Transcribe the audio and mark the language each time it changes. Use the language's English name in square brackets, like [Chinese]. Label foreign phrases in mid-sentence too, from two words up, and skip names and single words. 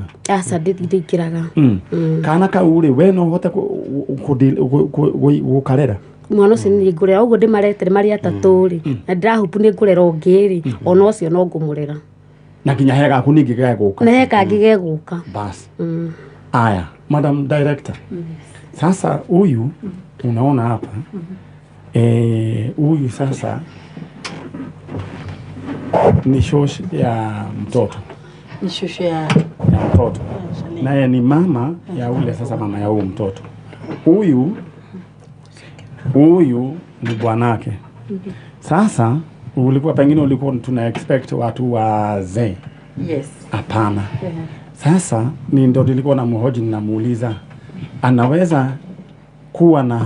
[Kikuyu] aca ndĩingĩraga kana kau rĩ we no ũhote gũkarera mwana ũcio nĩ ngũrera ũguo ndĩmaretere marĩ atatũ rĩ na ndĩrahupu nĩ ngũrera ũngĩ rĩ ona ũcio no ngũmũrera na nginya he gaku ningĩ gegũka na he kangĩ gegũka [Swahili] basi aya madam director sasa huyu unaona hapa huyu sasa ni shosh ya mtoto ni shosho ya mtoto naye ni mama ya ule sasa mama ya huyu mtoto huyu ni bwanake sasa ulikuwa pengine ulikuwa tuna expect watu wazee hapana sasa ni ndo nilikuwa na mhoji ninamuuliza anaweza kuwa